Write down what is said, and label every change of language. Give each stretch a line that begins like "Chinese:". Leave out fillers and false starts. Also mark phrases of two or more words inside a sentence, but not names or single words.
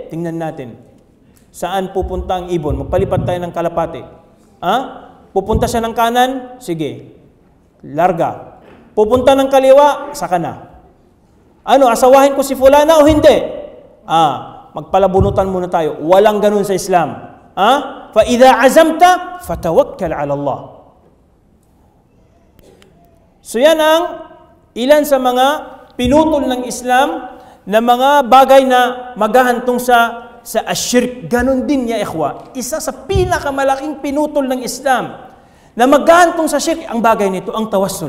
Filipino: Tingnan natin. Saan pupunta ang ibon? Magpalipat tayo ng kalapate. Pupunta siya ng kanan? Sige. Larga. Pupunta ng kaliwa? Saka na. Asawahin ko si fulana o hindi? Magpalabunutan muna tayo. Walang ganun sa Islam.
Arabic: فإذا عزمت فتوكل على الله.
Filipino: So yan ang ilan sa mga pinutol ng Islam na mga bagay na maghahantong sa ashirk. Ganon din
Arabic: يا إخوة.
Filipino: Isa sa pinakamalaking pinutol ng Islam na maghahantong sa shirk, ang bagay nito, ang tawassul.